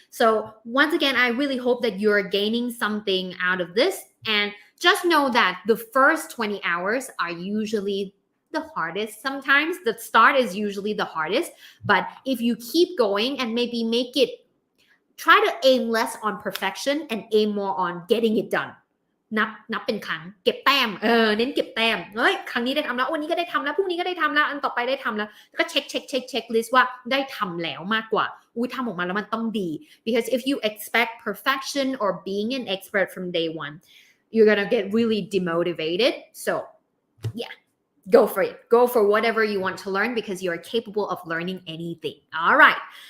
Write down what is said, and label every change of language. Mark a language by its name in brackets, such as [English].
[English] So once again, I really hope that you're gaining something out of this. And just know that the first 20 hours are usually the hardest sometimes. The start is usually the hardest, but if you keep going and maybe try to aim less on perfection and aim more on getting it done. [Thai] นับเป็นครั้งเก็บแต้มเน้นเก็บแต้มเฮ้ยครั้งนี้ได้ทำแล้ววันนี้ก็ได้ทำแล้วพรุ่งนี้ก็ได้ทำแล้วอันต่อไปได้ทำแล้วก็เช็คลิสต์ว่าได้ทำแล้วมากกว่าทำออกมาแล้วมันต้องดี [English] because if you expect perfection or being an expert from day one you're gonna get really demotivated so yeah go for it. Go for whatever you want to learn because you are capable of learning anything. All right.